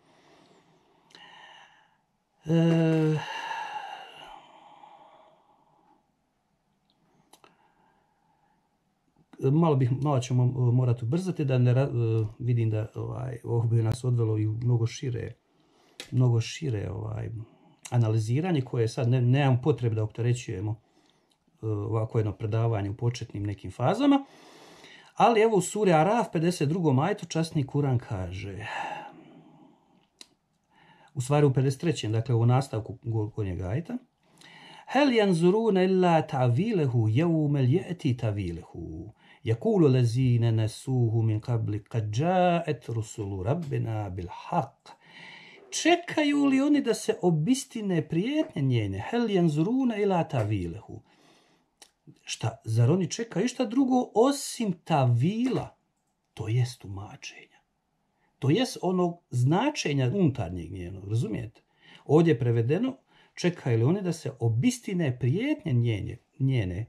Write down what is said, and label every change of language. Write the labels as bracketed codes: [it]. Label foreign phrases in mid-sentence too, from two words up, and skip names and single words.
[bs] Malo ćemo morati ubrzati, da vidim da ovo bi nas odvelo i u mnogo šire analiziranje, koje sad nemam potrebe da opterećujemo ovako jedno predavanje u početnim nekim fazama. Ali evo u suri Araf, 52. ajetu, časni Kur'an kaže, u stvari u 53. dakle u nastavku gornjeg ajeta, [ar] هل ينظرون إلا تعويله يوم يأتي تعويله يقول الذين نسوه من قبل قد جاءت رسل ربنا بالحق. [bs] Čekaju li oni da se obistine prijetnje njene? [ar] هل ينظرون إلا تعويله. [bs] Šta, zar oni čekaju išta drugo osim tavila? To jest tumačenja. To jest onog značenja unutarnjeg njenog, razumijete? Ovdje je prevedeno, čekaju li oni da se obistine prijetnje njene?